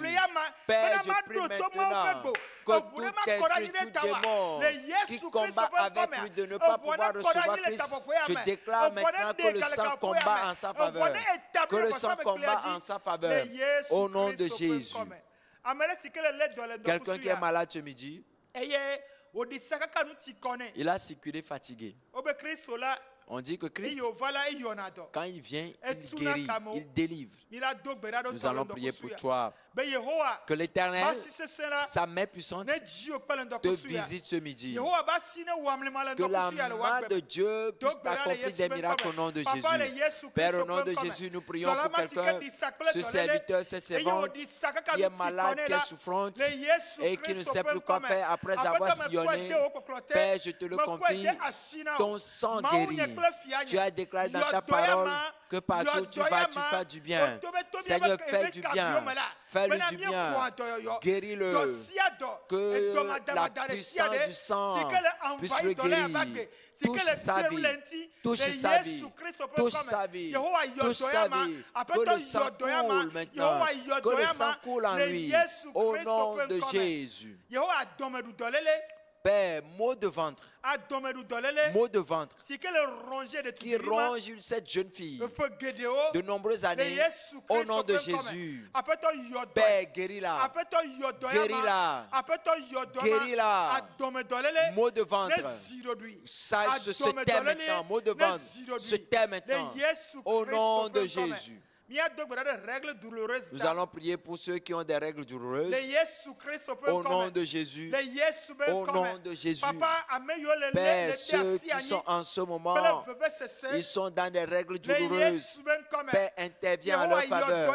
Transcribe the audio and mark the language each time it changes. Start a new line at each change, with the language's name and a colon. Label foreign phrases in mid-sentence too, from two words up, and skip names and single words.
French: Père, je prie maintenant que tout esprit, tout démon qui combat avec lui de ne pas pouvoir recevoir Christ, je déclare maintenant que le sang combat en sa faveur. Que le sang combat en sa faveur. Au nom de Jésus. Quelqu'un qui est malade ce midi,
Ewe: eye wòɖi sakaka nu ti kɔ nɛ
French: il a circulé fatigué.
Ewe: wobe kristo la
French: On dit que Christ,
Ewe: eye wòva la eyɔna dɔ
French: quand il vient, il guérit, il délivre.
Ewe: mila do gbe ɖa ɖo
French: Nous
Ewe: tɔ le
French: allons prier pour
Ewe: ŋdɔkusu ya
French: toi.
Ewe: be yehowa
French: Que l'Éternel,
Ewe: ba si sesẽ la
French: sa main puissante,
Ewe: ne dzi o kpe le
French: te
Ewe: ŋdɔkusu ya
French: visite ce midi.
Ewe: yehowa ba si ne wɔ amlima le
French: Que la
Ewe: ŋdɔkusu ya le
French: main
Ewe: woagbe
French: de
Ewe: me.
French: Dieu
Ewe: Do
French: puisse
Ewe: gbe ɖa le
French: accomplir
Ewe: Yesu
French: des
Ewe: ƒe
French: miracles au
Ewe: ŋkɔ
French: nom
Ewe: me.
French: de
Ewe: Papa, le
French: Jésus.
Ewe: Yesu
French: Père, au
Ewe: Kristo
French: nom
Ewe: ƒe
French: de
Ewe: ŋkɔ me.
French: Jésus, nous prions pour
Ewe: Dɔlama si ke
French: quelqu'un,
Ewe: ɖi sa kple
French: ce
Ewe: dɔléle,
French: serviteur, cette
Ewe: eye
French: servante,
Ewe: wòɖi sakaka
French: qui
Ewe: nu
French: est
Ewe: ti
French: malade,
Ewe: kɔ nɛ
French: qui
Ewe: la,
French: est souffrante
Ewe: le Yesu
French: et qui ne
Ewe: Kristo
French: sait
Ewe: ƒe
French: plus quoi
Ewe: ŋkɔ me.
French: faire après
Ewe: Aƒetɔ
French: avoir
Ewe: me kɔe
French: sillonné.
Ewe: de wo kpɔkplɔ te.
French: Père, je te le
Ewe: Me kɔe
French: confie,
Ewe: de asi na wo.
French: ton sang
Ewe: Mawu nye
French: guérit.
Ewe: kple fia nye.
French: Tu as déclaré dans ta
Ewe: Yɔdɔ ya
French: parole
Ewe: ma,
French: que partout où tu vas, tu
Ewe: yɔdɔ
French: fais
Ewe: ya
French: du
Ewe: ma,
French: bien.
Ewe: otobe tobi
French: Seigneur,
Ewe: ebe
French: fais du
Ewe: kaviwo
French: bien.
Ewe: me la.
French: Fais-lui
Ewe: Bena
French: du
Ewe: míexɔ
French: bien.
Ewe: dɔyɔyɔ.
French: Guéris-le.
Ewe: Dɔ sia dɔ.
French: Que
Ewe: Edɔ
French: la
Ewe: madamada ɖe sia
French: puissance
Ewe: ɖe,
French: du sang
Ewe: si ke le
French: puisse
Ewe: envahi
French: le
Ewe: dɔ la
French: guérir.
Ewe: abagbe, si ke
French: Touche
Ewe: le
French: sa
Ewe: ɖem
French: vie.
Ewe: le ŋti,
French: Touche
Ewe: le
French: sa vie.
Ewe: Yesu Kristo ƒe
French: Touche
Ewe: ŋkɔ
French: sa
Ewe: me.
French: vie.
Ewe: Yehowa yɔ
French: Touche
Ewe: dɔ
French: sa
Ewe: ya ma.
French: vie. Que
Ewe: Aƒetɔ
French: le sang
Ewe: yɔ dɔ ya ma.
French: coule maintenant.
Ewe: Yehowa yɔ
French: Que
Ewe: dɔ
French: le
Ewe: ya
French: sang
Ewe: ma.
French: coule en
Ewe: Le
French: lui.
Ewe: Yesu
French: Au
Ewe: Kristo
French: nom
Ewe: ƒe
French: de
Ewe: ŋkɔ me.
French: Jésus.
Ewe: Yehowa dɔmeɖu dɔléle.
French: Père, maux de ventre.
Ewe: Adɔmeɖu dɔléle.
French: Maux de ventre.
Ewe: Si ke le
French: rongé de Qui ronge cette jeune fille
Ewe: ƒe geɖewo.
French: de nombreuses
Ewe: Le
French: années.
Ewe: Yesu
French: Au nom
Ewe: Kristo
French: de
Ewe: ƒe ŋkɔ me.
French: Jésus.
Ewe: Aƒetɔ yɔ dɔ.
French: Père, guéris-la.
Ewe: Aƒetɔ yɔ dɔ ya
French: Guéris-la.
Ewe: ma. Aƒetɔ yɔ dɔ
French: Guéris-la.
Ewe: ma. Adɔmedɔléle.
French: Maux de ventre.
Ewe: Ne zi ɖoɖoe.
French: Ça se tait maintenant. Maux de ventre se tait maintenant. Au nom de Jésus.
Ewe: Mia do gbera de
French: règles douloureuses. Nous allons prier pour ceux qui ont des règles douloureuses.
Ewe: Le Yesu Christ
French: Au nom de Jésus.
Ewe: Le Yesu ben
French: Au nom de Jésus.
Ewe: Papa, ameyo le
French: Père,
Ewe: le
French: ceux qui sont en ce moment, ils sont dans des règles douloureuses. Père, interviens en leur faveur.